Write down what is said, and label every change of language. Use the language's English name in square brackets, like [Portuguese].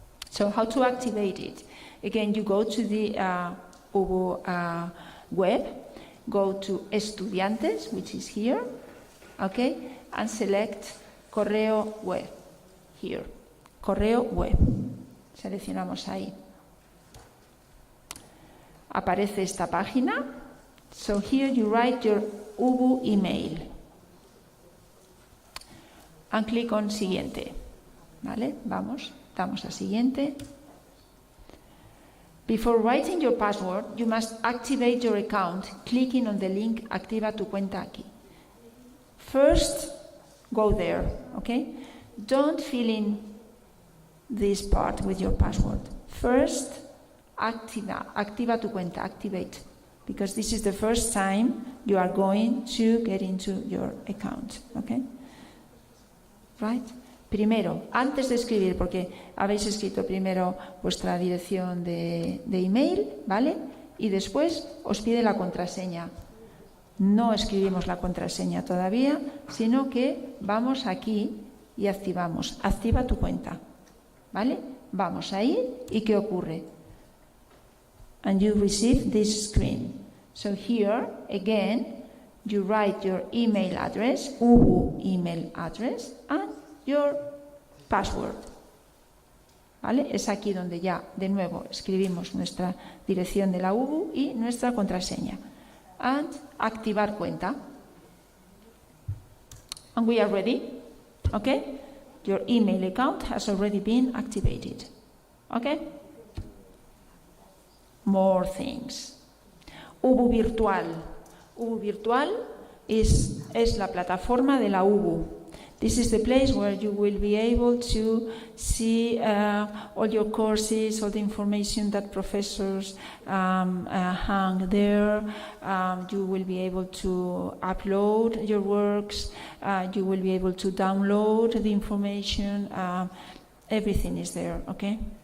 [English] So how to activate it? Again, you go to the UBU web, go to estudiantes, which is here, okay, and select correo web, here, correo web. [Spanish] Seleccionamos ahí. Aparece esta página. [English] So here you write your UBU email. And click on siguiente. [Spanish] ¿Vale? Vamos, damos a siguiente. [English] Before writing your password, you must activate your account clicking on the link Activa tu cuenta aquí. First, go there, okay? Don't fill in this part with your password. First, activa tu cuenta, activate, because this is the first time you are going to get into your account, okay? Right? [Spanish] Primero, antes de escribir, porque habéis escrito primero vuestra dirección de email, ¿vale? Y después os pide la contraseña. No escribimos la contraseña todavía, sino que vamos aquí y activamos. Activa tu cuenta, ¿vale? Vamos ahí y ¿qué ocurre? [English] And you receive this screen. So here, again, you write your email address, UBU email address, and your password. [Spanish] ¿Vale? Es aquí donde ya, de nuevo, escribimos nuestra dirección de la UBU y nuestra contraseña. [English] And activar cuenta. And we are ready. Okay? Your email account has already been activated. Okay? More things. UBU virtual. [Spanish] UBU virtual es la plataforma de la UBU. [English] This is the place where you will be able to see all your courses, all the information that professors hang there. You will be able to upload your works. You will be able to download the information. Everything is there, okay?